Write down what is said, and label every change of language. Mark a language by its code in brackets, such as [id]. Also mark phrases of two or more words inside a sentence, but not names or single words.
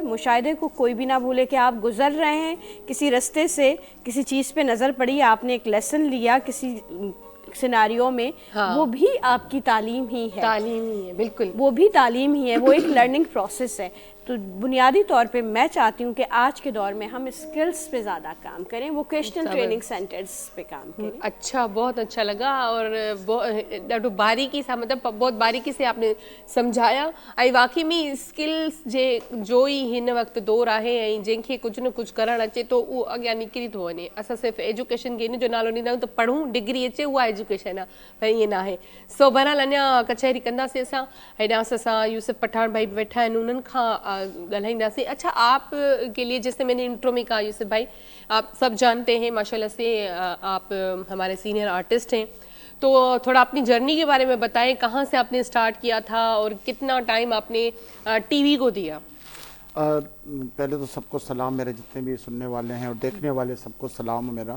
[ur] مشاہدے کو کوئی بھی نہ بھولے کہ آپ گزر رہے ہیں کسی راستے سے، کسی چیز پہ نظر پڑی، آپ نے ایک لیسن لیا کسی سناریو میں हाँ। وہ بھی آپ کی تعلیم ہی ہے, تعلیم ہی ہے، بالکل. وہ بھی تعلیم ہی ہے، وہ ایک [en] learning process [ur] ہے۔ تو بنیادی طور پہ میں چاہتی ہوں کہ آج کے دور میں ہم اسکلز پہ زیادہ کام کریں, [en] vocational training centers [ur] پہ کام کریں. اچھا، بہت اچھا لگا [sd] और ॾाढो बारीकी सां मतिलबु [ur] بہت باریکی سے آپ نے سمجھایا [sd] ऐं वाक़ई में स्किल्स जे जो ई हिन वक़्तु दौरु आहे ऐं जंहिंखे कुझु न कुझु करणु अचे थो उहो अॻियां निकिरी थो वञे। असां सिर्फ़ु एजुकेशन खे इन जो नालो ॾींदा आहियूं त पढ़ूं डिग्री अचे उहा एजुकेशन आहे, पर ईअं न आहे। सो बहरहाल अञा कचहरी कंदासीं असां। हेॾां असां यूसुफ पठान भाई वेठा आहिनि, उन्हनि खां ॻाल्हाईंदासीं। [ur] اچھا، آپ کے لیے جیسے میں نے انٹرو میں کہا یوسف بھائی، آپ سب جانتے ہیں ماشاءاللہ سے آپ ہمارے [en] senior artist [ur] ہیں، تو تھوڑا اپنی جرنی کے بارے میں بتائیں، کہاں سے آپ نے اسٹارٹ کیا تھا اور کتنا ٹائم آپ نے ٹی وی کو دیا? پہلے تو سب کو سلام، میرے جتنے بھی سننے والے ہیں اور دیکھنے والے سب کو سلام میرا.